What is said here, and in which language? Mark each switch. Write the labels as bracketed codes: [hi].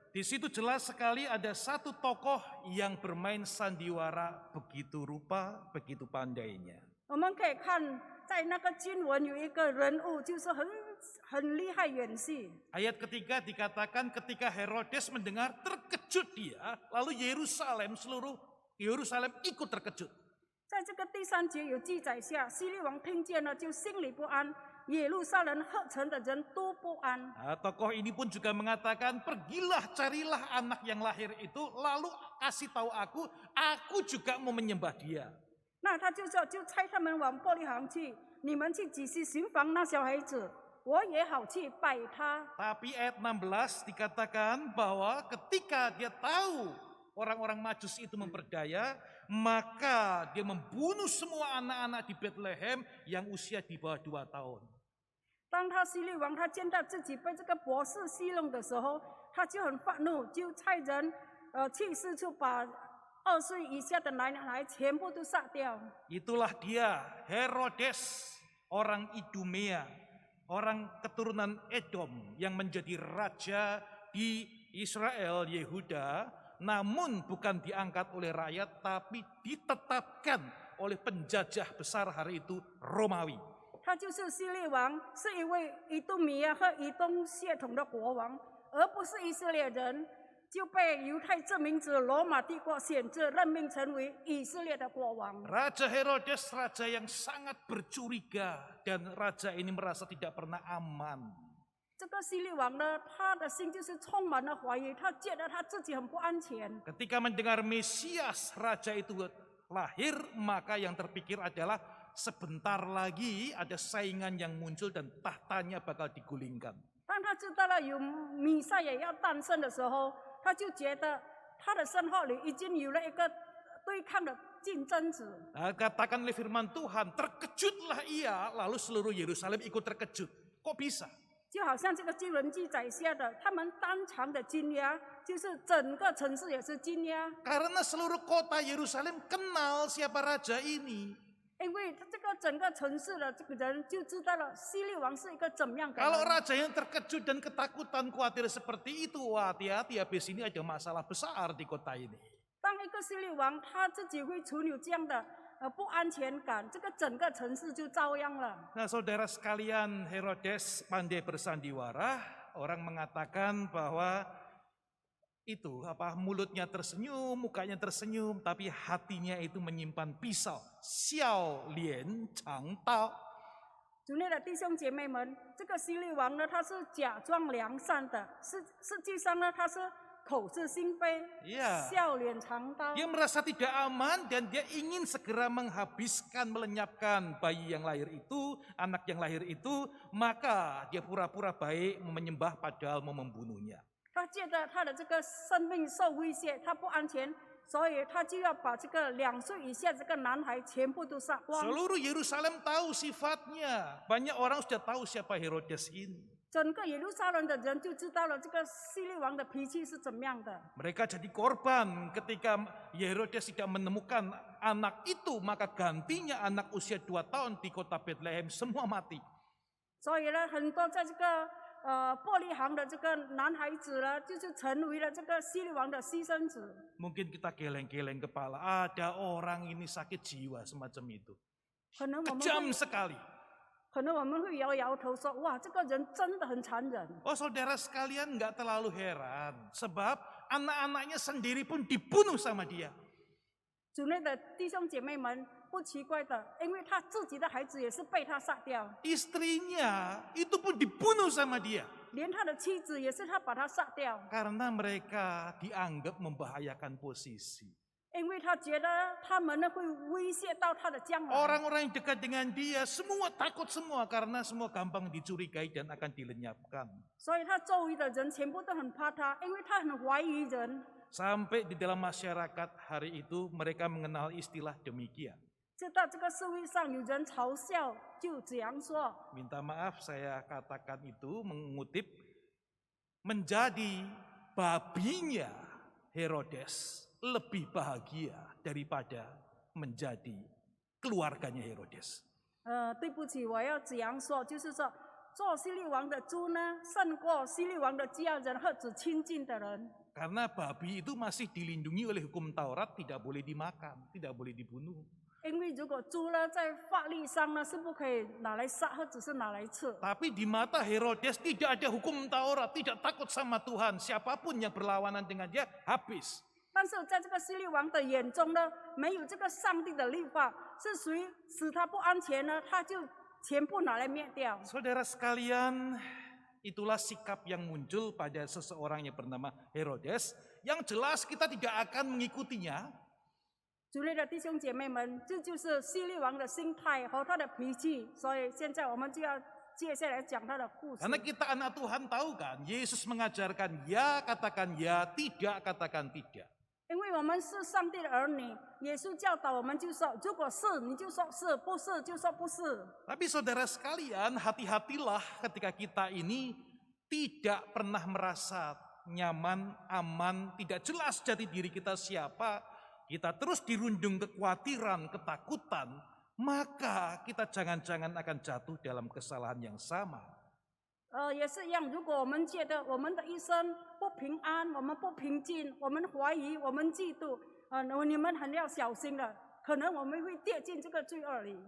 [id] Di situ jelas sekali ada satu tokoh yang bermain sandiwara begitu rupa, begitu pandainya. [zh] 我们可以看在那个经文有一个人物，就是很厉害演戏。 [id] Ayat ketiga dikatakan ketika Herodes mendengar terkejut dia, lalu seluruh Yerusalem ikut terkejut. [zh] 在这个第3节有记载下，希律王听见了就心里不安，耶路撒冷合城的人都不安。 [id] Nah, tokoh ini pun juga mengatakan, pergilah carilah anak yang lahir itu, lalu kasih tahu aku juga mau menyembah dia. [zh] 那他就说，就差他们往伯利恒去，你们去仔细寻访那小孩子，我也好去拜他。 [id] Tapi ayat 16 dikatakan bahwa ketika dia tahu orang-orang Majus itu memperdaya, maka dia membunuh semua anak-anak di Bethlehem yang usia di bawah 2 tahun. [zh] 当他希律王他见到自己被这个博士戏弄的时候，他就很愤怒，就差人去四处把2岁以下的男孩全部都杀掉。 [id] Itulah dia, Herodes, orang Idumea, orang keturunan Edom yang menjadi raja di Israel, Yehuda, namun bukan diangkat oleh rakyat, tapi ditetapkan oleh penjajah besar hari itu, Romawi. [zh] 他就是希律王，是一位以东米亚和以东血统的国王，而不是以色列人，就被犹太殖民者罗马帝国选择任命成为以色列的国王。 [id] Raja Herodes, raja yang sangat bercuriga, dan raja ini merasa tidak pernah aman. [zh] 这个希律王呢，他的心就是充满了怀疑，他觉得他自己很不安全。 [id] Ketika mendengar Mesias, raja itu lahir, maka yang terpikir adalah sebentar lagi ada saingan yang muncul dan tahtanya bakal digulingkan. [zh] 当他知道了有弥赛亚要诞生的时候，他就觉得他的身后里已经有了一个对抗的竞争者。 [id] Nah, katakan oleh firman Tuhan, terkejutlah ia, lalu seluruh Yerusalem ikut terkejut. Kok bisa? [zh] 就好像这个经文记载下的，他们当场的惊讶，就是整个城市也是惊讶， [id] Karena seluruh kota Yerusalem kenal siapa raja ini. [zh] 因为这个整个城市的这个人就知道了希律王是一个怎么样的 [id] Kalau [zh] 人。 [id] raja yang terkejut dan ketakutan, khawatir seperti itu, wah, hati-hati, habis ini ada masalah besar di kota ini. [zh] 当一个希律王他自己会处理这样的不安全感，这个整个城市就遭殃了。 [id] Nah, saudara sekalian, Herodes pandai bersandiwara. Orang mengatakan bahwa itu mulutnya tersenyum, mukanya tersenyum, tapi hatinya itu menyimpan pisau. [zh] Xiao lian chang tao. 主内的弟兄姐妹们，这个希律王呢，他是假装良善的，实际上呢，他是口是心非， [id] Iya. [zh] 笑脸藏刀。 [id] Dia merasa tidak aman dan dia ingin segera menghabiskan, melenyapkan bayi yang lahir itu, anak yang lahir itu, maka dia pura-pura baik menyembah padahal mau membunuhnya. [zh] 他觉得他的这个生命受威胁，他不安全，所以他就要把这个2岁以下这个男孩全部都杀光。 [id] Seluruh Yerusalem tahu sifatnya. Banyak orang sudah tahu siapa Herodes ini. [zh] 整个耶路撒冷的人就知道了这个希律王的脾气是怎么样的。 [id] Mereka jadi korban ketika Herodes tidak menemukan anak itu, maka gantinya anak usia 2 tahun di kota Bethlehem semua mati. [zh] 所以呢，很多在这个伯利恒的这个男孩子呢，就是成为了这个希律王的牺牲子。 [id] Mungkin kita geleng-geleng kepala, ada orang ini sakit jiwa semacam itu. [zh] 可能我们 [id] Kejam [zh] 会 [id] sekali. [zh] 可能我们会摇摇头说：“哇，这个人真的很残忍。” [id] Oh saudara sekalian nggak terlalu heran. Sebab anak-anaknya sendiri pun dibunuh sama dia. [zh] 主内的弟兄姐妹们，不奇怪的，因为他自己的孩子也是被他杀掉， [id] Istrinya itu pun dibunuh sama dia. [zh] 连他的妻子也是他把他杀掉， [id] Karena mereka dianggap membahayakan posisi. [zh] 因为他觉得他们呢会威胁到他的将来。 [id] Orang-orang yang dekat dengan dia semua takut semua karena semua gampang dicurigai dan akan dilenyapkan. [zh] 所以他周围的人全部都很怕他，因为他很怀疑人。 [id] Sampai di dalam masyarakat hari itu mereka mengenal istilah demikian. [zh] 知道这个社会上有人嘲笑，就这样说。 [id] Minta maaf saya katakan itu mengutip, menjadi babinya Herodes lebih bahagia daripada menjadi keluarganya Herodes. [zh] 对不起，我要这样说，就是说，做希律王的猪呢，胜过希律王的家人或者亲近的人。 [id] Karena babi itu masih dilindungi oleh hukum Taurat, tidak boleh dimakan, tidak boleh dibunuh. [zh] 因为如果猪呢，在法律上呢是不可以拿来杀，或者是拿来吃。 [id] Tapi di mata Herodes tidak ada hukum Taurat, tidak takut sama Tuhan. Siapapun yang berlawanan dengan dia habis. [zh] 但是在这个希律王的眼中呢，没有这个上帝的律法，是谁使他不安全呢？他就全部拿来灭掉。 [id] Saudara sekalian, itulah sikap yang muncul pada seseorang yang bernama Herodes. Yang jelas kita tidak akan mengikutinya. [zh] 主内的弟兄姐妹们，这就是希律王的心态和他的脾气。所以现在我们就要接下来讲他的故事。 [id] Karena kita anak Tuhan tahu kan, Yesus mengajarkan ya katakan ya, tidak katakan tidak. [zh] 因为我们是上帝的儿女，耶稣教导我们就说，如果是你就说是，不是就说不是。 [id] Tapi saudara sekalian, hati-hatilah ketika kita ini tidak pernah merasa nyaman, aman, tidak jelas jati diri kita siapa. Kita terus dirundung kekhawatiran, ketakutan, maka kita jangan-jangan akan jatuh dalam kesalahan yang sama. [zh] 也是一样，如果我们觉得我们的一生不平安，我们不平静，我们怀疑，我们嫉妒，你们很要小心了，可能我们会跌进这个罪恶里。